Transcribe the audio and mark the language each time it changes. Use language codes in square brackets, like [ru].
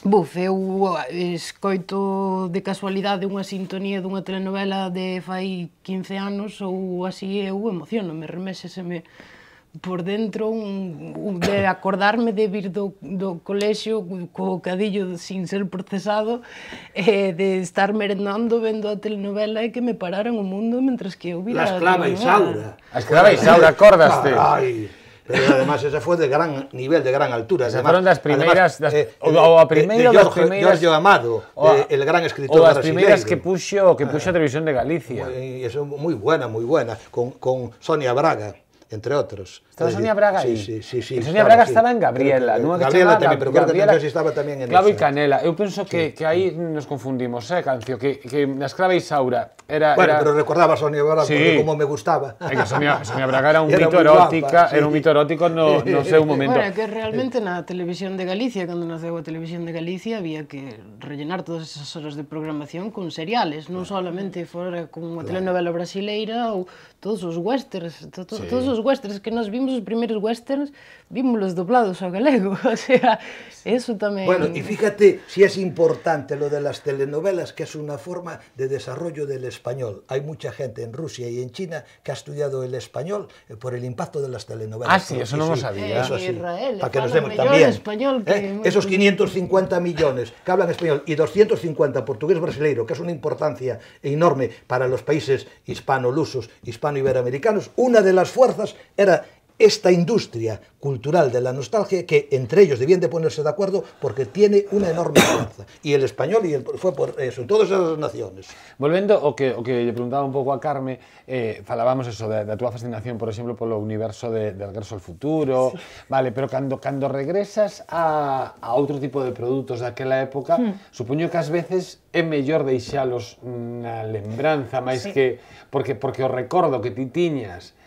[gl] Eu escoito de casualidade unha sintonía dunha telenovela de fai 15 anos ou así, eu emociono-me, reméseseme por dentro de acordarme de vir do colexio co bocadillo sin ser procesado, de estar merendando vendo a telenovela e que me pararan o mundo mentres que eu vira a esclava Isaura. A esclava Isaura, acordaste? Ay, pero además esa foi de gran nivel, de gran altura. Esas foron das primeiras, ou a primeira das primeiras... [es] Giorgio Amado, el gran escritor [gl] brasileiro. Ou as primeiras que puxo a Televisión de Galicia. Eso moi buena, con Sonia Braga, entre outros. Estaba Sonia Braga aí? Sí. Sonia Braga estaba en Gabriela, non? Gabriela tamén, pero creo que non estaba tamén en esa. Clavo e Canela. Eu penso que aí nos confundimos, Cancio, que na esclava Isaura era... Bueno, pero recordaba a Sonia Braga porque como me gustaba. É que Sonia Braga era un mito erótica, era un mito erótico no seu momento. Bueno, que realmente na Televisión de Galicia, cando naceu a Televisión de Galicia, había que rellenar todas esas horas de programación con seriales, non solamente fora con unha telenovela brasileira ou todos os westerns, todos os westerns que nos vimos, os primeiros westerns, vímolos doblados ao galego, o sea, eso tamén... [es] Bueno, y fíjate si es importante lo de las telenovelas, que es una forma de desarrollo del español. Hay mucha gente en Rusia y en China que ha estudiado el español por el impacto de las telenovelas. Ah, sí, eso no lo sabía. Eso sí, Israel, para que nos demos también. Español Esos 550 millones que hablan español y 250 portugués brasileiro, que es una importancia enorme para los países hispano-lusos, hispano-iberoamericanos, una de las fuerzas era esta industria cultural de la nostalgia que entre ellos debían de ponerse de acuerdo porque tiene una enorme fuerza. Y el español fue por eso, en todas esas naciones. [gl] Volvendo ao que lle preguntaba un pouco a Carme, falábamos eso da túa fascinación, por exemplo, polo universo de Regreso ao Futuro, vale, pero cando regresas a outro tipo de produtos daquela época, supoño que ás veces é mellor deixalos na lembranza, máis que porque o recordo que ti tiñas.